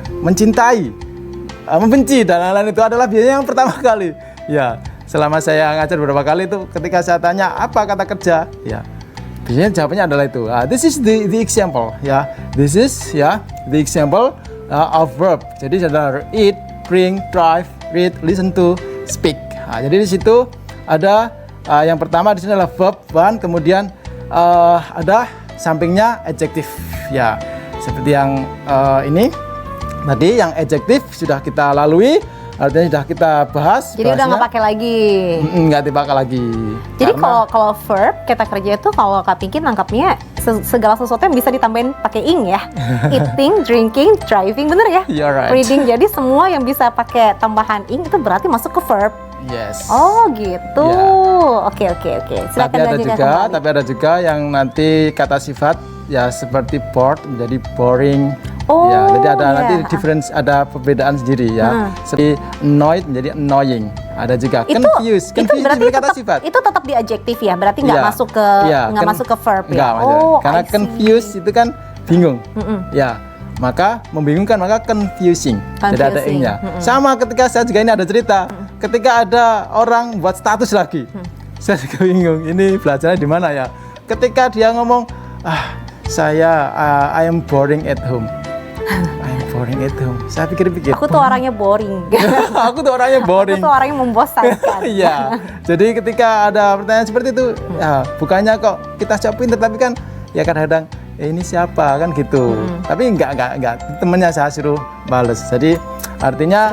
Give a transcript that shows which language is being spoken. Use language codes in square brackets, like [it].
[id] mencintai, membenci dan lain-lain itu adalah biasanya yang pertama kali. Ya, selama saya ngajar beberapa kali itu ketika saya tanya apa kata kerja, ya biasanya jawabannya adalah itu. [en] This is the example, ya. This is the example of verb. Jadi ada eat, drink, drive, read, listen to, speak. [id] Jadi di situ ada yang pertama di sini adalah verb one, kemudian ada sampingnya adjective. Ya, seperti yang ini tadi yang adjective sudah kita lalui, artinya sudah kita bahas. Jadi udah nggak pakai lagi. Nggak dipakai lagi. Jadi kalau verb kata kerja itu kalau Kak Pinky nangkapnya segala sesuatu yang bisa ditambahin pakai ing ya. [en] Eating, drinking, driving, [id] bener ya? [en] You're right. [id] Reading, jadi semua yang bisa pakai tambahan ing itu berarti masuk ke verb. [en] Yes. [id] Oh gitu. Ya. Oke. Silakan lanjutkan kembali. Tapi ada juga yang nanti kata sifat ya seperti bored menjadi boring. Oh, ya, jadi ada ya. nanti difference, ada perbedaan sendiri ya. Seperti annoyed menjadi annoying. Ada juga confused. Itu berarti kata tetap, sifat. itu tetap di adjektif ya. Berarti nggak Ya. masuk ke masuk ke verb ya. Karena [en] I see. [id] confused itu kan bingung. Ya. Maka membingungkan, maka confusing. Jadi ada ing-nya. Sama ketika saya juga ini ada cerita. Ketika ada orang buat status lagi. Saya juga bingung, ini belajarnya di mana ya? Ketika dia ngomong, [en] I am boring at home. I am boring at home. [id] Saya pikir-pikir. Aku tuh orangnya boring. Aku tuh orangnya boring. Aku tuh orangnya membosankan. Iya. Jadi ketika ada pertanyaan seperti itu, ya bukannya kok kita jawab pintar, tapi kan ya kadang-kadang ini siapa kan gitu. Tapi enggak temennya saya suruh bales. Jadi artinya